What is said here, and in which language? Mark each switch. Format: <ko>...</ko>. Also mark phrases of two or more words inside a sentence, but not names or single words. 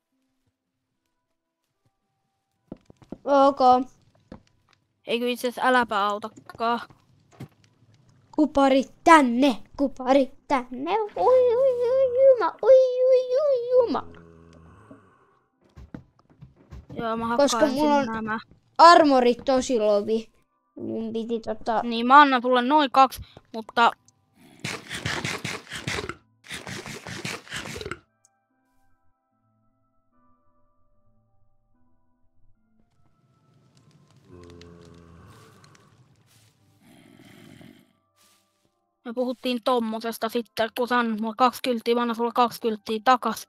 <fi>Ok. Eikö itse asiassa äläpä autakaan. Kuparit tänne, kuparit tänne. Ui, ui, ui, juma, ui, ui, ui, juma. Joo, mä Koska hakkaan mulla on nämä. armorit tosi lovi. Mun piti Niin mä annan sulle noin 2, mutta... Me puhuttiin tommosesta sitten, kun sä annat mulle 2 kylttiä, mä annan sulle 2 kylttiä takas.</fi>